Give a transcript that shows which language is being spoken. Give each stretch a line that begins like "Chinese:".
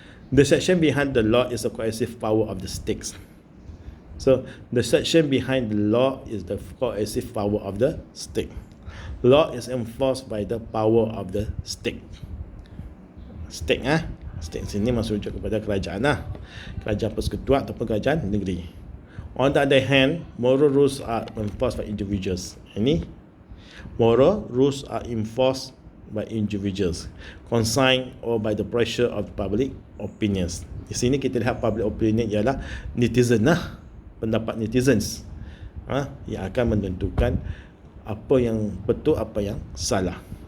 English: The section behind the law is the coercive power of the state. So the section behind the law is the coercive power of the state. Law is enforced by the power of the state.
Malay: State sini masuk kepada kerajaan kerajaan persekutuan ataupun kerajaan negeri.
English: On the other hand, moral rules are enforced by individuals.
Malay: Ini
English: moral rules are enforced by individuals, consigned or by the pressure of public opinions.
Malay: Di sini kita lihat public opinion ialah netizen pendapat netizens yang akan menentukan apa yang betul, apa yang salah.